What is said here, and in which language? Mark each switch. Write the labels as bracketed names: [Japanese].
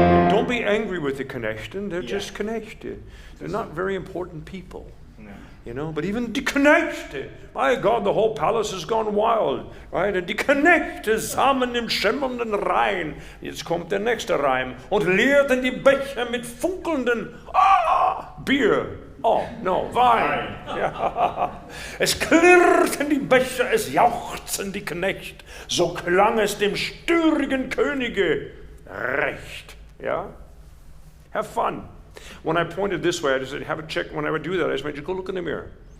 [English] Don't be angry with the Knechten, they're just Knechte. They're not very important people. But even die Knechte, my God, the whole palace has gone wild, right? [German] Und die Knechte samen im schimmernden Rhein. Jetzt kommt der nächste Reim. Und leerten die Becher mit funkelnden, Bier. [English] Oh, no, [German] Wein. Ja. Es klirrten die Becher, es jauchzten die Knecht. So klang es dem stürigen Könige recht. [English] Ja? Have fun. When I pointed this way, I just said, have a check. When I would do that, I just made you go look in the mirror.